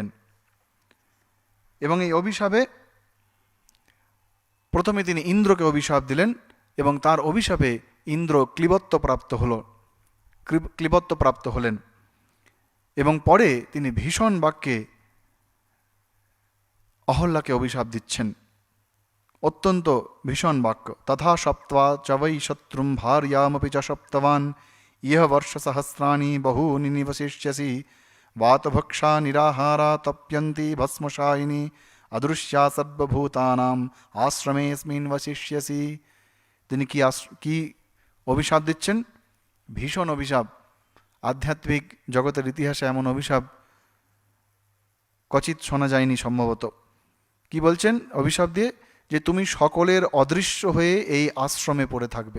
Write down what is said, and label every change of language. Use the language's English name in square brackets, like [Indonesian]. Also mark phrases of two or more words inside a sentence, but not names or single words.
[Bangla] এবং এই অভিশাপে প্রথমে তিনি ইন্দ্রকে অভিশাপ দিলেন, এবং তার অভিশাপে ইন্দ্র ক্লিবত্বপ্রাপ্ত হলেন, এবং পরে তিনি ভীষণ বাক্যে অহল্যাকে অভিশাপ দিচ্ছেন, অত্যন্ত ভীষণ বাক্য। [Sanskrit] তথা সপ্ত্বা চ বৈ শত্রুম ভার্যামপি চ সপ্তবান ইহ বর্ষ সহস্রাণি বহূনি নিবশিষ্যসি বাতভক্ষা নিরাহারা তপ্যন্তি ভস্মশায়িনী অদৃশ্যা সর্বভূতানাম আশ্রমেস্মিন বশিষ্যসি। [Bangla] তিনি কি অভিশাপ দিচ্ছেন? ভীষণ অভিশাপ। আধ্যাত্মিক জগতের ইতিহাসে এমন অভিশাপ কচিত শোনা যায়নি সম্ভবত। কি বলছেন অভিশাপ দিয়ে? যে তুমি সকলের অদৃশ্য হয়ে এই আশ্রমে পড়ে থাকবে।